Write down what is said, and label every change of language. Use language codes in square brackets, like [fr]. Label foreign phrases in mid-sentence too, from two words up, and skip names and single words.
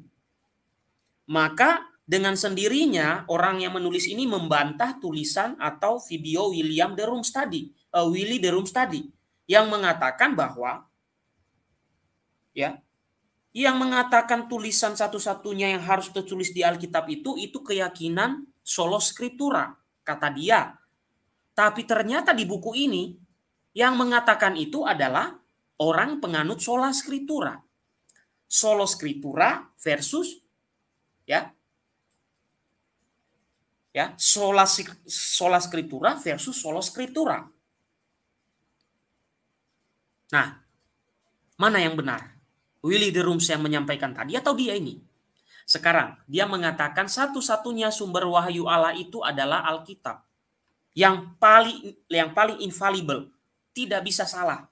[id] Maka dengan sendirinya orang yang menulis ini membantah tulisan atau video Willie de Roomstudy yang mengatakan bahwa ya, yang mengatakan tulisan satu-satunya yang harus tertulis di Alkitab itu keyakinan [la] sola scriptura, [id] kata dia. Tapi ternyata di buku ini yang mengatakan itu adalah orang penganut [la] sola scriptura. Sola scriptura versus ya sola scriptura versus sola scriptura. [id] Nah, mana yang benar? Willie de Rooms yang menyampaikan tadi atau dia ini? Sekarang dia mengatakan satu-satunya sumber wahyu Allah itu adalah Alkitab. Yang paling infallible, tidak bisa salah.